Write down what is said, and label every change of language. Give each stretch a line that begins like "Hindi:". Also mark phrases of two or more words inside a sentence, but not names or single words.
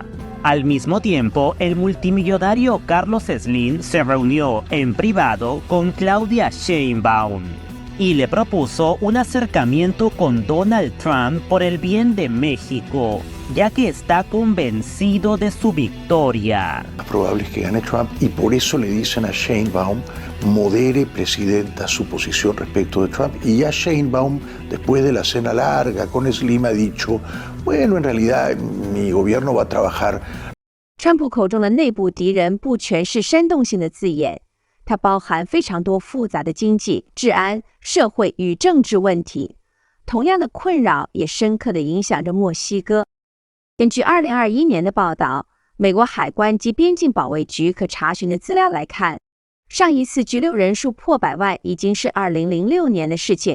Spanish: Al mismo tiempo, el multimillonario Carlos Slim se reunió en privado con Claudia Sheinbaum y le propuso un acercamiento con Donald Trump por el bien de México, ya que está convencido de su victoria. Lo más probable es que gane Trump y por eso le dicen a Sheinbaum, modere, presidenta, su posición respecto de Trump. Y ya Sheinbaum, después de la cena larga con Slim, ha dicho, bueno, en realidad mi gobierno va a trabajar.
Chinese: 川普口中的内部敌人不全是煽动性的字眼，它包含非常多复杂的经济、治安、社会与政治问题。同样的困扰也深刻地影响着墨西哥。根据2021年的报道，美国海关及边境保卫局可查询的资料来看，上一次拘留人数破100万已经是2006年的事情。